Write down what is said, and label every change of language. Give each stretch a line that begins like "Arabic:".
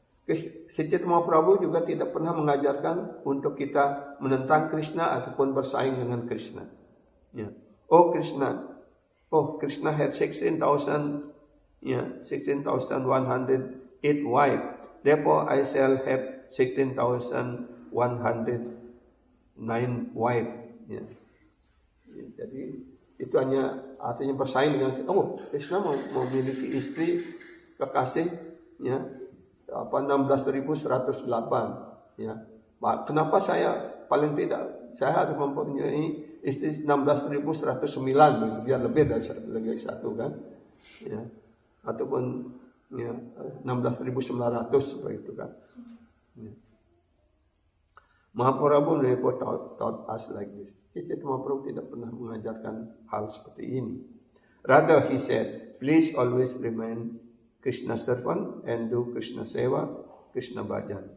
Indonesian: Sri Chaitanya Mahaprabhu juga tidak pernah mengajarkan untuk kita menentang Krishna ataupun bersaing dengan Krishna. Ya.
English: Krishna had 16,108 wives. Therefore, I shall have 16,109 wives.
Indonesian: Ya. Ya, jadi itu hanya artinya bersaing dengan Krishna memiliki istri kekasih ya 16.108 ya. Kenapa saya paling tidak saya harus mempunyai istri 16.109 biar lebih dari satu kan ya, ataupun ya 16.900 seperti itu kan ya.
English: Mahaprabhu never taught us like this.
Indonesian: Chaitanya Mahaprabhu tidak pernah mengajarkan hal seperti ini.
English: Rather he said, please always remain Krishna servant and do Krishna sewa, Krishna bhajan.